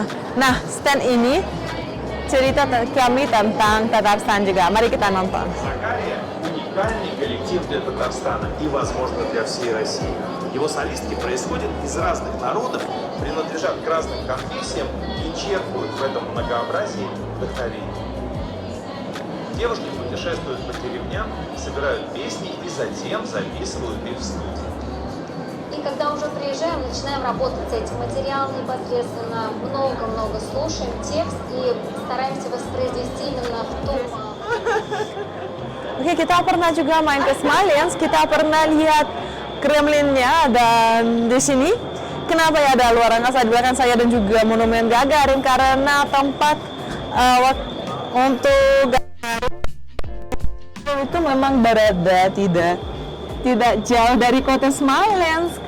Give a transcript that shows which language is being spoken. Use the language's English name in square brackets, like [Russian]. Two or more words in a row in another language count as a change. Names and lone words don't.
[Indonesian] Nah, stand ini cerita kami tentang Tatarstan juga. Mari kita nonton. [Russian] Закария – уникальный коллектив для Татарстана и, возможно, для всей России. Его солистки происходят из разных народов, принадлежат к разным конфессиям и черпают в этом многообразии вдохновение. Девушки путешествуют по деревням, собирают песни и затем записывают их в студии. И когда уже приезжаем, начинаем работать с этим материалом непосредственно, много-много слушаем текст и стараемся воспроизвести именно в том. [Indonesian] Oke, kita pernah juga main ke Smolensk, kita pernah lihat Kremlinnya, dan di sini kenapa ya ada luar angkasa di belakang saya dan juga monumen Gagarin, karena tempat untuk Gagarin itu memang berada tidak jauh dari kota Smolensk.